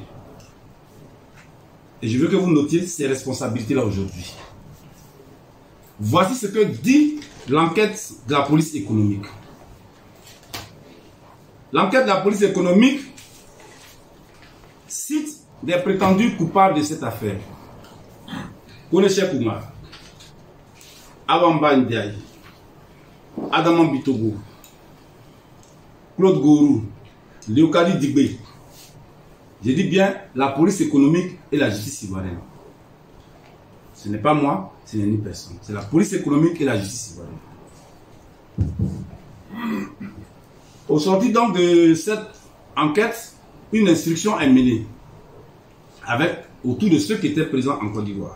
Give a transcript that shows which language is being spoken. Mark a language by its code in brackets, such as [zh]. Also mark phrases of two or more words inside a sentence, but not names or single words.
[fr] Et je veux que vous notiez ces responsabilités-là aujourd'hui. Voici ce que dit l'enquête de la police économique. L'enquête de la police économique cite des prétendus coupables de cette affaire. Kone Cheikh Oumar, Awamba Ndiaye, Adama Bitogo, Claude Gorou, Léocadie Digbe. Je dis bien la police économique et la justice ivoirienne. Ce n'est pas moi, ce n'est ni personne. C'est la police économique et la justice ivoirienne. Au sortir donc de cette enquête, une instruction est menée autour de ceux qui étaient présents en Côte d'Ivoire.